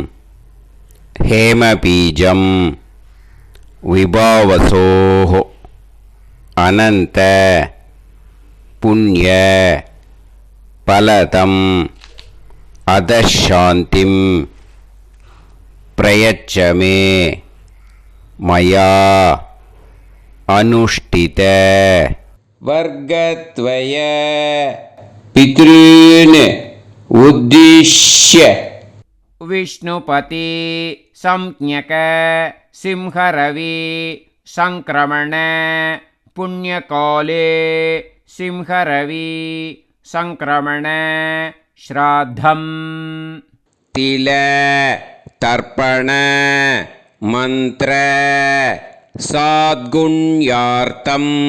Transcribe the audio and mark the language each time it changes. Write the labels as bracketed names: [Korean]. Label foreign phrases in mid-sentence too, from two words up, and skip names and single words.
[Sanskrit] हेमबीजम् विभावसोहो अनन्त पुण्य फलदम् अतश्शान्तिम् प्रयच्छमे मया अनुष्ठित वर्गद्वय पितॄन् उद्दिश्य विष्णुपति संज्ञक सिंहरवि संक्रमण पुण्यकाले सिंहरवि संक्रमण श्राद्धम् तिल तर्पण मंत्र साद्गुण्यार्थं